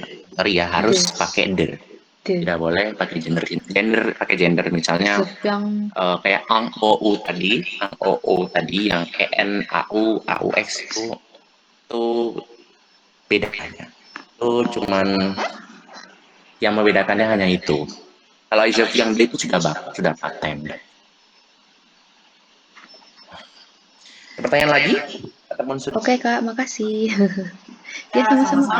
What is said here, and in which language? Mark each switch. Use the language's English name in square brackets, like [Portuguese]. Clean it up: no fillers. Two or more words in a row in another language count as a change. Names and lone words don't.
[Indonesian] Sorry ya, harus pakai de. [French] De. [Indonesian] Tidak boleh pakai gender. Gender pakai gender misalnya [French] Je viens [Indonesian] kayak ang ou tadi, ang ou tadi yang [French] en au aux [Indonesian] itu bedanya. Itu cuman yang membedakannya hanya itu. Kalau Isef yang D itu sudah paten. Pertanyaan lagi? Oke, Kak, makasih. Ya, sama-sama, Kak.